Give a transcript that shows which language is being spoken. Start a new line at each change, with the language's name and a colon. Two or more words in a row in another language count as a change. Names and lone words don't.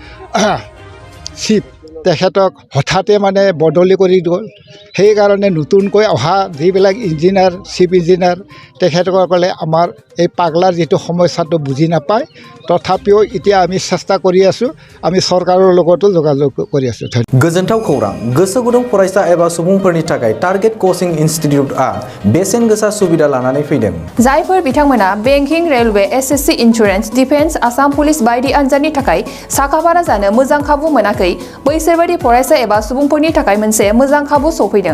Assamese: চিফ তেখেতক হঠাতে মানে বদলি কৰি গ'ল সেইকাৰণে নতুনকৈ অহা যিবিলাক ইঞ্জিনিয়াৰ চিফ ইঞ্জিনিয়াৰ তেখেতসকলে আমাৰ এই পাগলাৰ যিটো সমস্যাটো বুজি নাপায় তথাপিও এতিয়া আমি চেষ্টা কৰি আছোঁ আমি চৰকাৰৰ লগতো যোগাযোগ কৰি আছোঁ
Bodo: गोजोनथाव खौरां गोसो गुदुं फरायसा एबा सुबुंफोरनि थाखाय टारगेट कोचिं इनस्टिट्यूटआ बेसेन गोसा सुबिदा लानानै फैदों जायफोर बिथांमोना बेंकिं रेलवे SSC इन्सुरेन्स डिफेन्स आसाम पुलिस बायदि आनजादनि थाखाय साखाफारा जानो मोजां खाबु मोनाखै बैसोर बायदि फरायसा एबा सुबुंफोरनि थाखाय मोनसे मोजां खाबु सफैदों